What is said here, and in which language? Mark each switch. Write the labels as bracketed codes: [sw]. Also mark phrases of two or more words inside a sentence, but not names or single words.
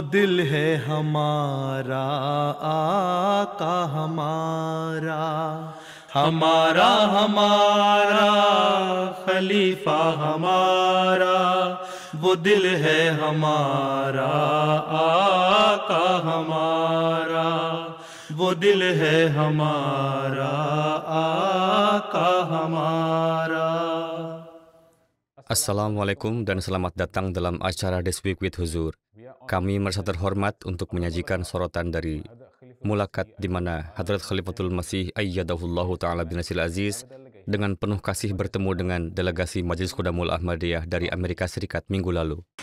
[ur] دل ہے ہمارا، آقا ہمارا، ہمارا ہمارا خلیفہ ہمارا، وہ دل ہے ہمارا، آقا ہمارا، وہ دل ہے ہمارا، آقا ہمارا. [id] Assalamualaikum dan selamat datang dalam acara This Week with Huzur. Kami merasa terhormat untuk menyajikan sorotan dari Mulakat di mana Hadrat Khalifatul Masih [ar] أيده الله تعالى بن ناصر عزيز [id] dengan penuh kasih bertemu dengan delegasi Majelis Khudamul Ahmadiyah dari Amerika Serikat minggu lalu.